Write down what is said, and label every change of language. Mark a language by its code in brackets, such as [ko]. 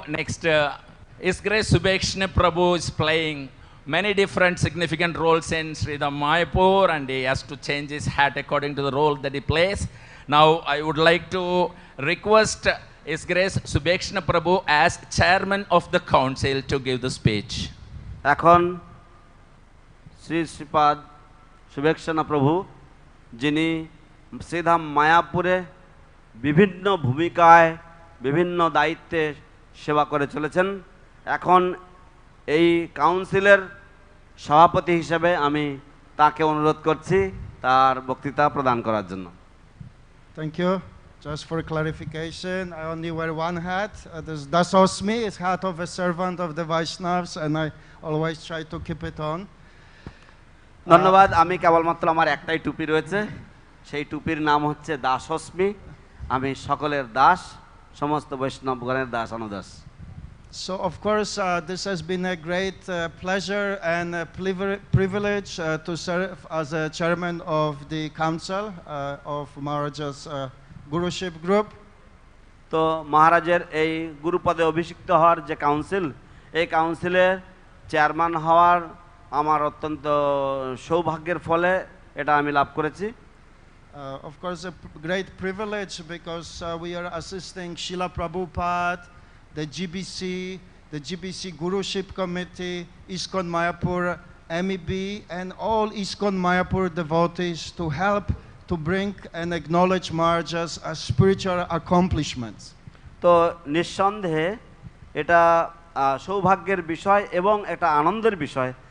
[en] Next, His Grace Subhekshna Prabhu is playing many different significant roles in Sridham Mayapur, and he has to change his hat according to the role that he plays. Now, I would like to request His Grace Subhekshna Prabhu as chairman of the council to give the speech. [bn] এখন শ্রী শ্রীপাদ শুভেচ্ছনা প্রভু, যিনি শ্রীধাম মায়াপুরে বিভিন্ন ভূমিকায় বিভিন্ন দায়িত্বে সেবা করে চলেছেন, এখন এই কাউন্সিলের সভাপতি হিসেবে আমি তাকে অনুরোধ করছি তার বক্তৃতা প্রদান করার জন্য। [en] Thank you. Just for clarification, I only wear one hat. This Dasosmi is hat of a servant of the Vaishnavas, and I always try to keep it on. [bn] ধন্যবাদ। আমি কেবলমাত্র আমার একটাই টুপি রয়েছে, সেই টুপির নাম হচ্ছে দাসস্মি। আমি সকলের দাস, সমস্ত বৈষ্ণবগণের Das অনুদাস। [en] So of course this has been a great pleasure and a privilege to serve as a chairman of the council of Maharaj's Guruship group. [bn] তো মহারাজের এই গুরুপদে অভিষিক্ত হওয়ার যে কাউন্সিল, এই কাউন্সিলের চেয়ারম্যান হওয়ার আমার অত্যন্ত সৌভাগ্যের ফলে এটা আমি লাভ করেছি। [en] Of course a great privilege because we are assisting Srila Prabhupada, the GBC Guruship Committee, ISKCON Mayapur, MEB, and all ISKCON Mayapur devotees to help to bring and acknowledge Maharaj's spiritual accomplishments. [bn] তো নিঃসন্দেহে এটা সৌভাগ্যের বিষয় এবং এটা আনন্দের বিষয়।